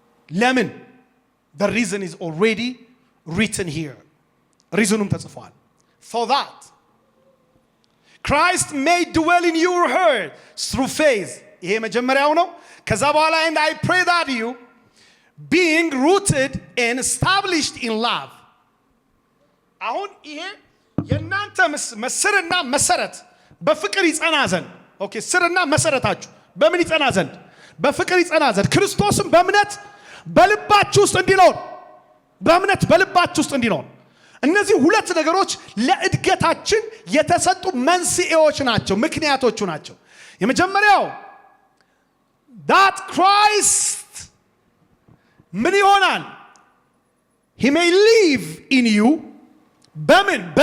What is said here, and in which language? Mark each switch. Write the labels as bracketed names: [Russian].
[Amharic] ለምን? [English] The reason is already written here. [Amharic] ሪዝኑም ተጽፏል። [English] For that Christ may dwell in your heart through faith. [Amharic] ይሄ መጀመሪያው ነው። ከዛ በኋላ [English] and I pray that you being rooted and established in love. [Amharic] አሁን ይሄ የእናንተ ስርና መሰረት በፍቅር ይጸና ዘንድ። ኦኬ ስርና መሰረታችሁ በምን ይጸና ዘንድ? በፍቅር ይጸና ዘንድ ክርስቶስም በእምነት በልባችሁ ውስጥ እንዲኖር በእምነት በልባችሁ ውስጥ እንዲኖር። እነዚህ ሁለት ነገሮች ለእድገታችን የተሰጡ መንስኤዎች ናቸው፣ ምክንያቶቹ ናቸው። የመጀመሪያው [English] that Christ [Amharic] ምን ይሆናል? [English] he may live in you [Amharic] በምን?